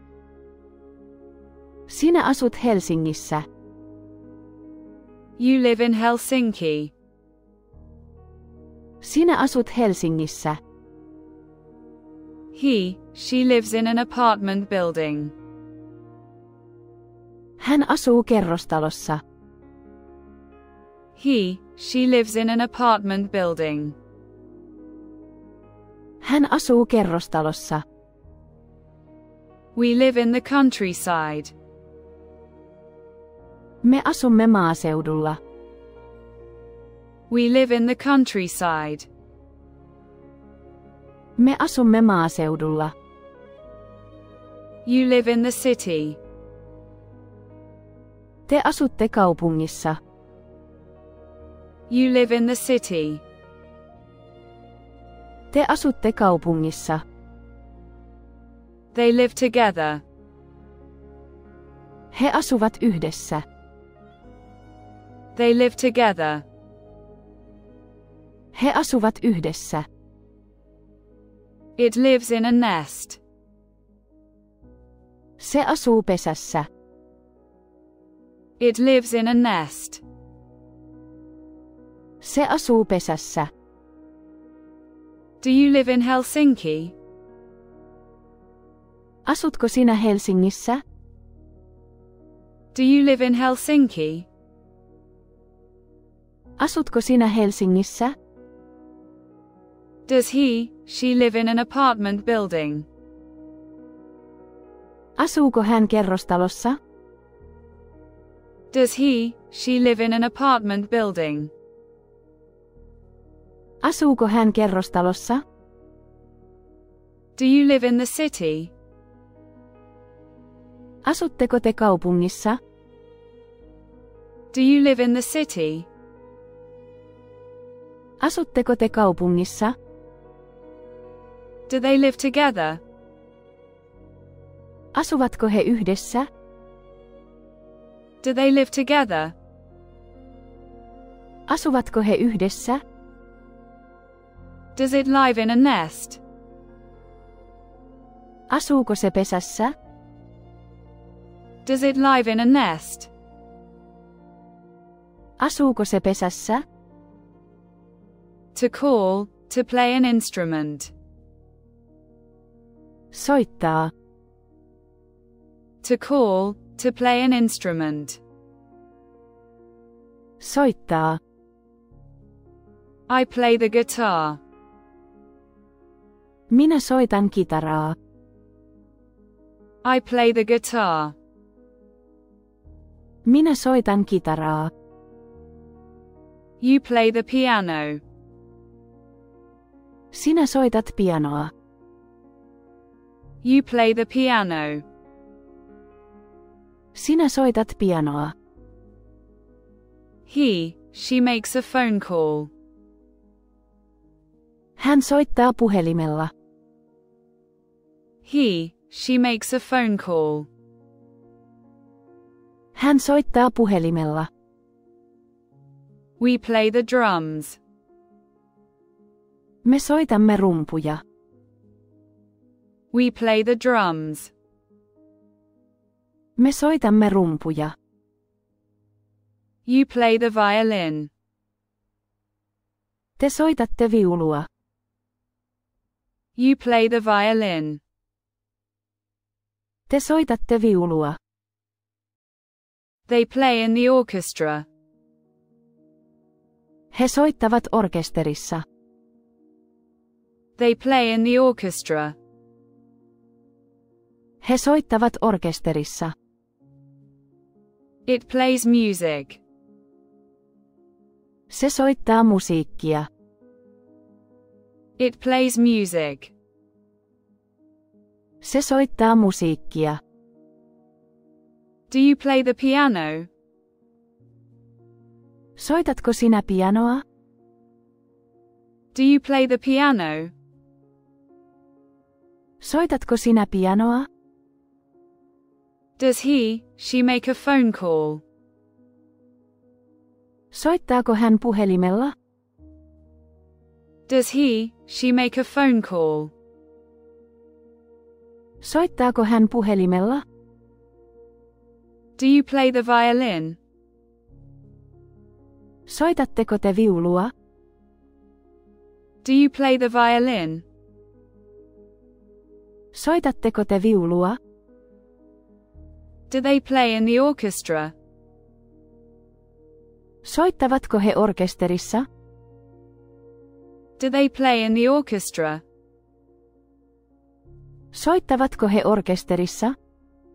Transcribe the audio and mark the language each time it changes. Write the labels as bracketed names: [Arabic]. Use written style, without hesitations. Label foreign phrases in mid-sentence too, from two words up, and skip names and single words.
[Finnish] Sinä asut Helsingissä. [English] You live in Helsinki. [Finnish] Sinä asut Helsingissä. [English] He, she lives in an apartment building. [Finnish] Hän asuu kerrostalossa. [English] He, she lives in an apartment building. [Finnish] Hän asuu kerrostalossa. [English] We live in the countryside. [Finnish] Me asumme maaseudulla. [English] We live in the countryside. [Finnish] Me asumme maaseudulla. [English] You live in the city. [Finnish] Te asutte kaupungissa. [English] You live in the city. [Finnish] Te asutte kaupungissa. [English] They live together. [Finnish] He asuvat yhdessä. [English] They live together. [Finnish] He asuvat yhdessä. [English] It lives in a nest. [Finnish] Se asuu pesässä. [English] It lives in a nest. [Finnish] Se asuu pesässä. [English] Do you live in Helsinki? [Finnish] Asutko sinä Helsingissä? [English] Do you live in Helsinki? [Finnish] Asutko sinä Helsingissä? [English] Does she live in an apartment building? [Finnish] Asuuko hän kerrostalossa? [English] Does she live in an apartment building? [Finnish] Asuuko hän kerrostalossa? [English] Do you live in the city? [Finnish] Asutteko te kaupungissa? [English] Do you live in the city? [Finnish] Asutteko te kaupungissa? [English] Do they live together? [Finnish] Asuvatko he yhdessä? [English] Do they live together? [Finnish] Asuvatko he yhdessä? [English] Does it live in a nest? [Finnish] Asuuko se pesässä? [English] Does it live in a nest? [Finnish] Asuuko se pesässä? [English] To call, to play an instrument. [Finnish] Soittaa. [English] To call, to play an instrument. [Finnish] Soittaa. [English] I play the guitar. [Finnish] Minä soitan kitaraa. [English] I play the guitar. [Finnish] Minä soitan kitaraa. [English] You play the piano. [Finnish] Sinä soitat pianoa. [English] You play the piano. [Finnish] Sinä soitat pianoa. [English] She makes a phone call. [Finnish] Hän soittaa puhelimella. [English] She makes a phone call. [Finnish] Hän soittaa puhelimella. [English] We play the drums. [Finnish] Me soitamme rumpuja. [English] We play the drums. [Finnish] Me soitamme rumpuja. [English] You play the violin. [Finnish] Te soitatte viulua. [English] You play the violin. [Finnish] Te soitatte viulua. [English] They play in the orchestra. [Finnish] He soittavat orkesterissa. [English] They play in the orchestra. [Finnish] He soittavat orkesterissa. [English] It plays music. [Finnish] Se soittaa musiikkia. [English] It plays music. [Finnish] Se soittaa musiikkia. [English] Do you play the piano? [Finnish] Soitatko sinä pianoa? [English] Do you play the piano? [Finnish] Soitatko sinä pianoa? [English] Does she make a phone call? [Finnish] Soittaako hän puhelimella? [English] Does she make a phone call? [Finnish] Soittaako hän puhelimella? [English] Do you play the violin? [Finnish] Soitatteko te viulua? [English] Do you play the violin? [Finnish] Soitatteko te viulua? [English] Do they play in the orchestra? [Finnish] Soittavatko he orkesterissa? [English] Do they play in the orchestra? [Finnish] Soittavatko he orkesterissa?